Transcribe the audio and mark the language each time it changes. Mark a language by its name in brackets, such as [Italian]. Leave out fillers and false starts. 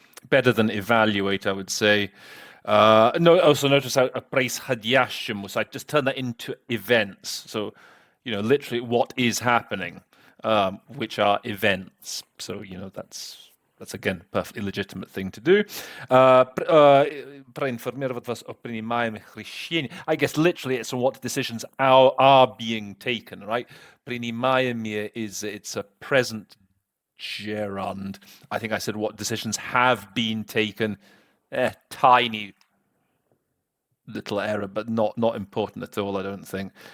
[English] Better than evaluate, I would say. Also notice how происходящему, so I just turn that into events. So, literally what is happening, which are events. So, that's That's again perfectly legitimate thing to do. [Russian] Проинформировать вас о принимаемых решениях. [English] I guess literally it's on what decisions are being taken, right? Принимаемые it's a present gerund. I think I said what decisions have been taken. Tiny little error, but not important at all, I don't think.